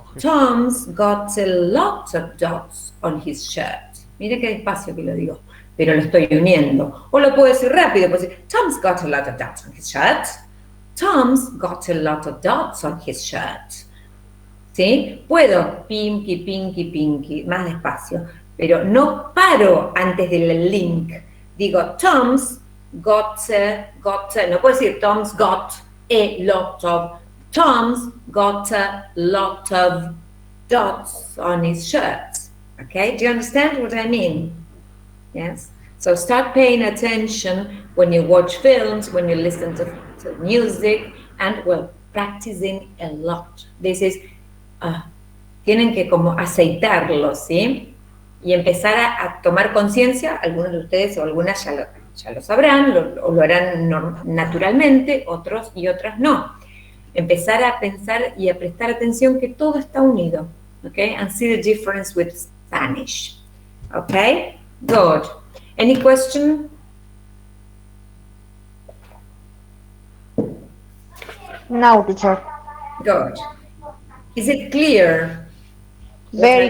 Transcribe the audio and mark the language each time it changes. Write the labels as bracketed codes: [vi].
[en] Tom's got a lot of dots on his shirt. [es] Mire qué despacio que lo digo, pero lo estoy uniendo. O lo puedo decir [en] rápido, puedo decir, Tom's got a lot of dots on his shirt. Tom's got a lot of dots on his shirt. [es] ¿Sí? Puedo, pinky, más despacio, pero no paro antes del link. Digo, [en] Tom's got, [es] no puedo decir [en] Tom's got a lot of, Tom's got a lot of dots on his shirt. Okay, do you understand what I mean? Yes? So start paying attention when you watch films, when you listen to music, and well, practicing a lot. This is, [es] tienen que como aceitarlo, ¿sí? Y empezar a tomar conciencia, algunos de ustedes o algunas ya lo sabrán, o lo harán naturalmente, otros y otras no. Empezar a pensar y a prestar atención que todo está unido, okay? [en] And see the difference with Spanish, okay? Good. Any question? No, teacher. Good. Is it clear? Very